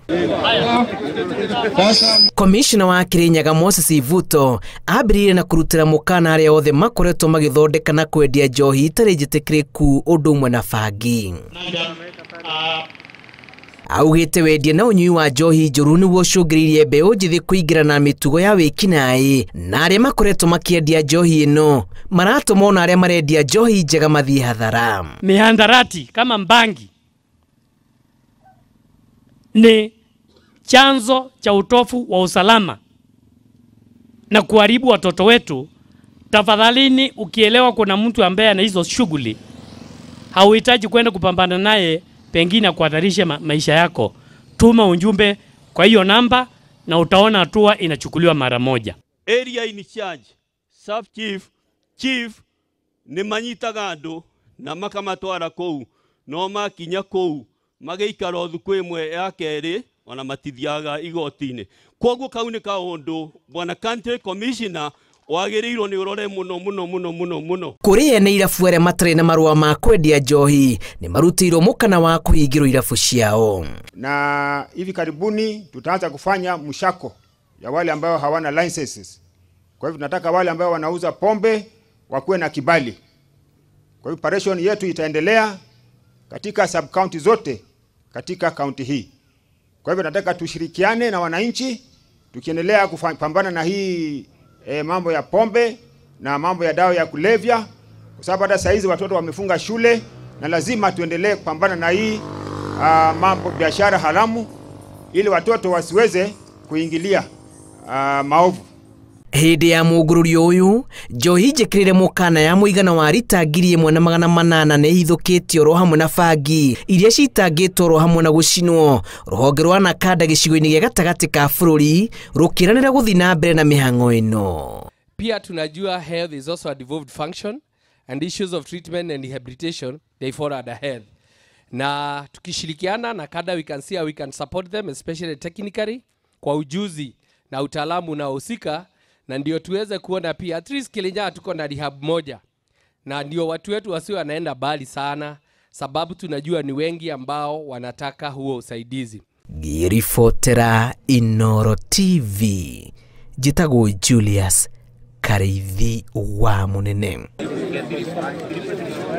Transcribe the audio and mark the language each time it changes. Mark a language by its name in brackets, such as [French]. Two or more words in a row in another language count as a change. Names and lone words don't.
[Kikuyu] Komishona wa Kirinyaga Moses Vuto ambĩrĩirie na kũrutĩra mũkana arĩa othe makoretwo magĩthondeka na kwendia njohi itarĩ njĩtĩkĩrĩku ũndũ ũmwe na bangi. Augĩte wendia na ũnyui wa njohi njũru nĩguo ũcũngĩrĩirie mbeũ njĩthĩ kũingĩra na mĩtugo ya wĩkinaĩ, na arĩa makoretwo makĩendia njohi ĩno maratũma ona arĩa marendia njohi njega mathiĩ hathara. [Swahili] Mihandarati kama bangi ni chanzo cha utofu wa usalama na kuharibu watoto wetu. Tafadhalini, ukielewa kuna mtu ambaye ana hizo shughuli, hauhitaji kwenda kupambana naye pengine kuhatarisha maisha yako, tuma ujumbe kwa hiyo namba na utaona hatua inachukuliwa mara moja. [English] Area in charge, sub chief [Kikuyu] ni manyitaga andũ na makamatwara kũu, no makinya kũu magĩikara thukũ ĩmwe ya kerĩ ona matithiaga igoti-inĩ. Koguo kau nĩ kaũndũ bwana [English] county commissioner [Kikuyu] wagĩrĩirwo nĩ ũrore mũno. Kũrĩ ene irabu arĩa matarĩ na marũa ma kwendia njohi nĩ marutĩirwo mũkana wa kũhingĩrwo irabu ciao. [Swahili] Na hivi karibuni tutaanza kufanya mshako ya wale ambao hawana licenses. Kwa hivyo tunataka wale ambao wanauza pombe wakuwe na kibali. Kwa hivyo operation yetu itaendelea katika [English] sub county [Swahili] zote katika county hii. Kwa hivyo nataka tushirikiane na wananchi tukiendelea kupambana na hii mambo ya pombe na mambo ya dawa ya kulevya, kwa sababu hata saizi watoto wamefunga shule na lazima tuendelee kupambana na hii mambo biashara haramu ili watoto wasiweze kuingilia maovu. [Kikuyu] Hĩndĩ ya mũngũrũrio ũyũ, njohi njĩkĩrĩre mũkana ya mũigana wa rita 1,800 nĩ ihithũkĩtio ro hamwe na bangi iria citangĩtwo ro hamwe na gũcinwo. Rũhonge rwa nakanda gĩcigo-inĩ gĩa gatagatĩ ka bũrũri rũkĩranĩra gũthiĩ na mbere na mĩhang'o ĩno. [Swahili] Pia tunajua [English] health is also a devolved function and issues of treatment and rehabilitation they fall under health. [Swahili] Na tukishirikiana na kada [English] we can see how we can support them especially technically [Swahili] kwa ujuzi na utaalamu unaohusika, na ndio tuweze kuona pia [English] at least [Swahili] Kirinyaga tuko na rehab moja, na ndio watu wetu wasiwe wanaenda bali sana, sababu tunajua ni wengi ambao wanataka huo usaidizi. [Kikuyu] Girifotera Inoro TV, Jitagwo Julius Karithi wa Munene.